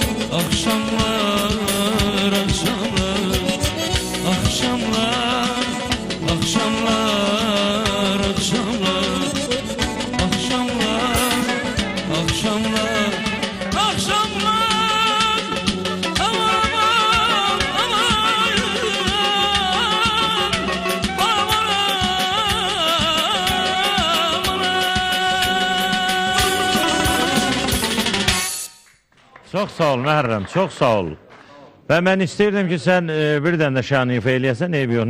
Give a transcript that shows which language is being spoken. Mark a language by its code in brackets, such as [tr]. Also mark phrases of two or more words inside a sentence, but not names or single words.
[tr] akşamlar, akşamlar Akşamlar, akşamlar, akşamlar Akşamlar, akşamlar, akşamlar Aman, aman, [az] Çox sağ ol Məhərrəm, çox sağ ol. Və mən istəyirdim ki, sən bir dənə də şanı ifa eləyəsən, eybi yox.